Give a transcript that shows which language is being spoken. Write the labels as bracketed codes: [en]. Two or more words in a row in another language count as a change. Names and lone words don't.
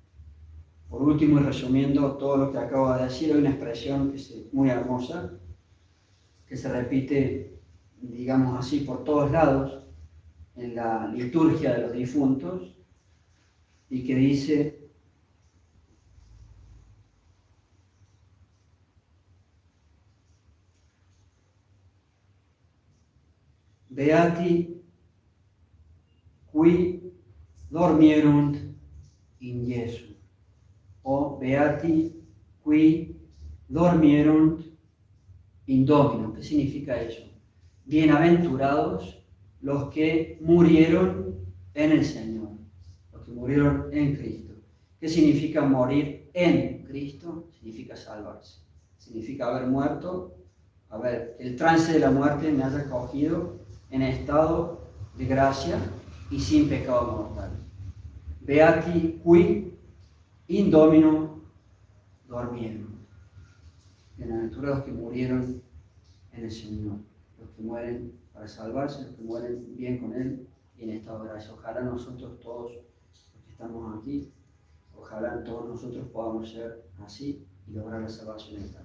[es] Por último, y resumiendo todo lo que acabo de decir, hay una expresión que es muy hermosa, que se repite, digamos así, por todos lados, en la liturgia de los difuntos, y que dice: [la] Beati qui dormierunt in Jesu. O beati qui dormierunt in Domino. [es] ¿Qué significa eso? Bienaventurados los que murieron en el Señor, los que murieron en Cristo. ¿Qué significa morir en Cristo? Significa salvarse. Significa haber muerto, el trance de la muerte me haya cogido en estado de gracia y sin pecado mortal. [la] Beati qui in Domino dormieron. [es] Bienaventurados que murieron en el Señor, los que mueren para salvarse, los que mueren bien con Él y en estado de gracia. Ojalá nosotros todos los que estamos aquí, ojalá todos nosotros podamos ser así y lograr la salvación eterna.